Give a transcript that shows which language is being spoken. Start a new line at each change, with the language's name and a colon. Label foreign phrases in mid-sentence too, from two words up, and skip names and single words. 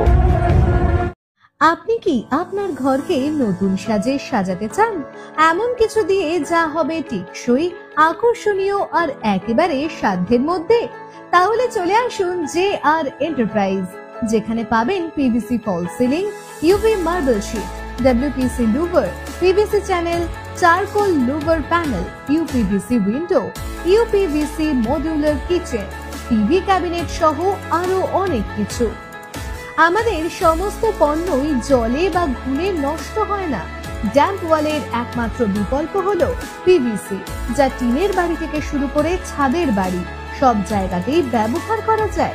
Bangla: আপনি কি আপনার ঘরকে নতুন সাজে সাজাতে চান? এমন কিছু দিয়ে যা হবে টেকসই, আকর্ষণীয় আর একেবারে সাধ্যের মধ্যে? তাহলে চলে আসুন JR এন্টারপ্রাইজ, যেখানে পাবেন
English: PVC false ceiling, UV marble sheet, WPC louver, PVC channel, charcoal louver panel, UPVC window, UPVC modular kitchen, TV cabinet
Bangla: সহ আরো অনেক কিছু। আমাদের সমস্ত পণ্যই জলে বা ঘুনে নষ্ট হয় না। ড্যাম্প ওয়ালের একমাত্র বিকল্প হলো পিভিসি, যা টিনের বাড়ি থেকে শুরু করে ছাদের বাড়ি সব জায়গাতেই ব্যবহার করা যায়।